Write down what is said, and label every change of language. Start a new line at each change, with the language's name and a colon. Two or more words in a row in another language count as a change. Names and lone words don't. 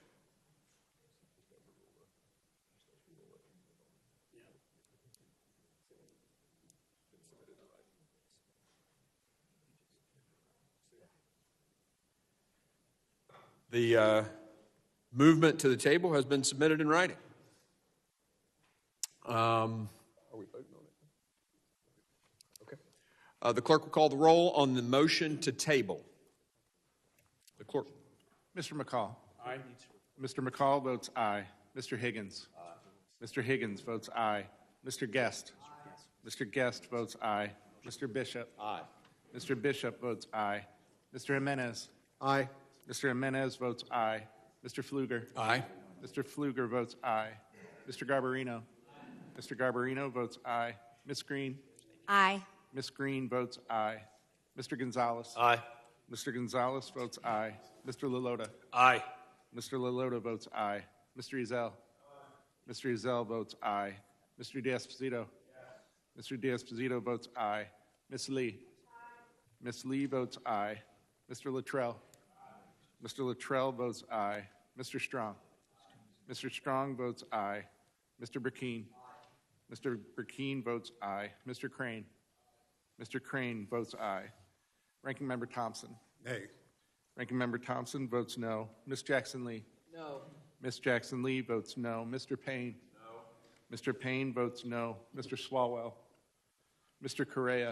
English: The movement to the table has been submitted in writing. Are we voting on it? Okay. The clerk will call the roll on the motion to table. The clerk. Mr. McCall. Aye. Mr. McCall votes aye. Mr. Higgins. Aye. Mr. Higgins votes aye. Mr. Guest. Aye. Mr. Guest votes aye. Mr. Bishop. Aye. Mr. Bishop votes aye. Mr. Jimenez. Aye. Mr. Jimenez votes aye. Mr. Pfluger. Aye. Mr. Pfluger votes aye. Mr. Garbarino. Aye. Mr. Garbarino votes aye. Ms. Green. Aye. Ms. Green votes aye. Mr. Gonzalez. Aye. Mr. Gonzalez votes aye. Mr. Lalota. Aye. Mr. Lalota votes aye. Mr. Ezell. Aye. Mr. Ezell votes aye. Mr. D'Esposito. Yes. Mr. D'Esposito votes aye. Ms. Lee. Aye. Ms. Lee votes aye. Mr. Luttrell. Aye. Mr. Luttrell votes aye. Mr. Strong. Mr. Strong votes aye. Mr. Burkeen. Aye. Mr. Burkeen votes aye. Mr. Crane. Mr. Crane votes aye. Ranking Member Thompson. Nay. Ranking Member Thompson votes no. Ms. Jackson-Lee? No. Ms. Jackson-Lee votes no. Mr. Payne? No. Mr. Payne votes no. Mr. Swalwell? Mr. Correa?